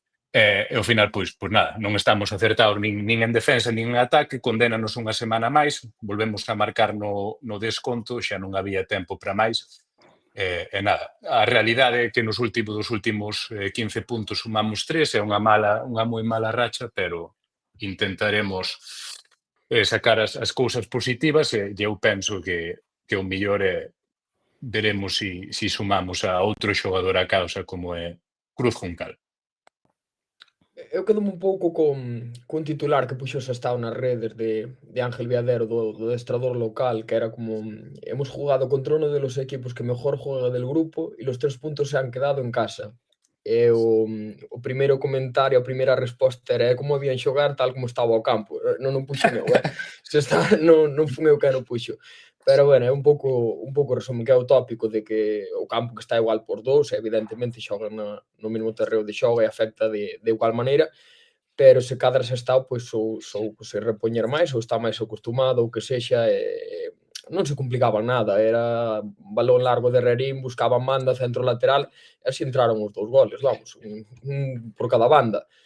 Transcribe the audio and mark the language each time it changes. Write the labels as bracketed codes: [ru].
[gl] e ao final, pois nada, non estamos acertados nin en defensa nin en ataque, condénanos unha semana máis, volvemos a marcar no desconto, xa non había tempo para máis, e nada, a realidade é que dos últimos 15 puntos sumamos 3, é unha moi mala racha, pero intentaremos sacar as cousas positivas, e eu penso que o mellor é veremos se sumamos a outro xogador a causa como é Cruz Juncal. Eu quedo un pouco con titular que puxo Sestao nas redes de Ángel Viadero, do adestrador local, que era como: [es] hemos jugado contra uno de los equipos que mejor juega del grupo y los 3 puntos se han quedado en casa. [gl] E o primeiro comentario, a primeira resposta era: como habían xogar tal como estaba o campo. Non puxen eu, non fun eu quen o puxo. Pero, bueno, é un pouco resumen, que é o tópico de que o campo que está igual por dous, evidentemente xogan no mesmo terreo de xogo e afecta de igual maneira, pero se cadra Sestao, pois ou se repoñer máis, ou está máis acostumado, ou que sexa, non se complicaban nada, era balón largo de Rerín, buscaban banda, centro lateral, e así entraron os 2 goles, vamos, un por cada banda.